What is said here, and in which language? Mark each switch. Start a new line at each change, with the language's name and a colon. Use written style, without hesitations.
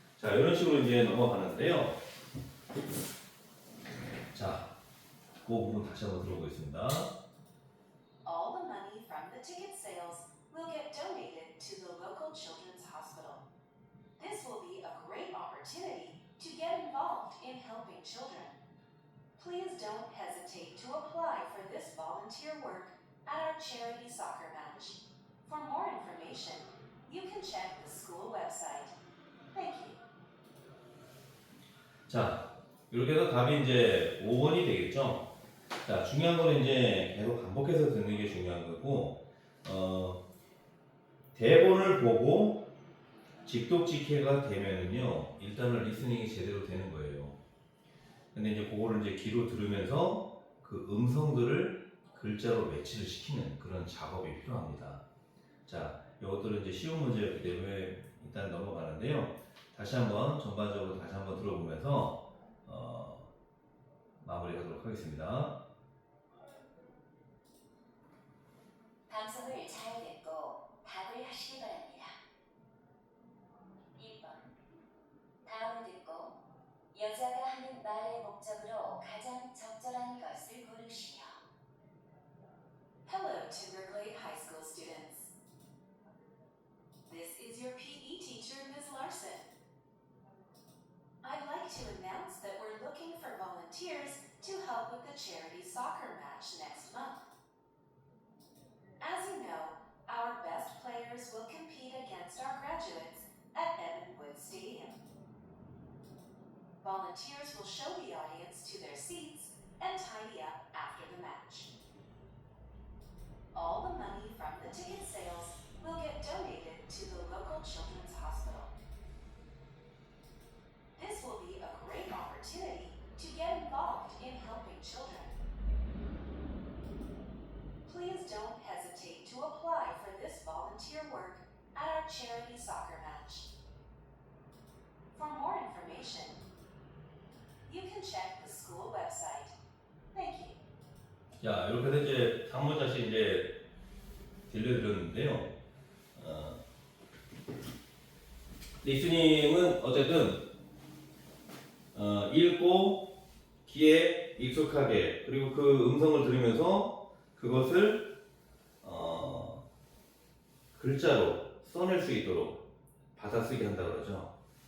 Korean: 자, 이런 식으로 이제 넘어가는데요. 자, 그 부분 다시 한번 들어보겠습니다.
English: All the money from the ticket sales will get donated to the local children's hospital. This will be a great opportunity to get involved in helping children. Please don't hesitate to apply for this volunteer work at our charity soccer match. For more information, you can check the school website. Thank you.
Korean: 자, 이렇게 해서 답이 이제 5번이 되겠죠. 자, 중요한 거는 이제 계속 반복해서 듣는 게 중요한 거고, 대본을 보고 직독직해가 되면은요, 일단은 리스닝이 제대로 되는 거예요. 근데 이제 그거를 이제 귀로 들으면서 그 음성들을 글자로 매치를 시키는 그런 작업이 필요합니다. 자, 이것들은 이제 쉬운 문제였기 때문에 일단 넘어가는데요. 다시 한번 전반적으로 다시 한번 들어보면서 마무리하도록 하겠습니다. 방송을 잘 듣고 답을 하시기 바랍니다. 1번. 다음을 듣고 여자가 하는 말의 목적으로 가장 적절한 것을 고르시오.
English: Hello, Timberglade High School students. This is your PE teacher, Ms. Larson. I'd like to announce that we're looking for volunteers to help with the charity soccer match next month. As you know, our best players will compete against our graduates at Evan Wood Stadium. Volunteers will show the audience to their seats and tidy up after the match. All the money from the ticket sales will get donated to the local children's hospital. This will be a great opportunity to get involved in helping children. Please don't hesitate to apply for this volunteer work at our charity soccer match. For more information, you can check the school website. Thank you.
Korean: 자, 이렇게 해서 이제 한 문장씩 이제 들려드렸는데요. 리스닝은 어쨌든 읽고 귀에 익숙하게 그리고 그 음성을 들으면서 그것을 글자로 써낼 수 있도록 받아쓰기 한다 그러죠.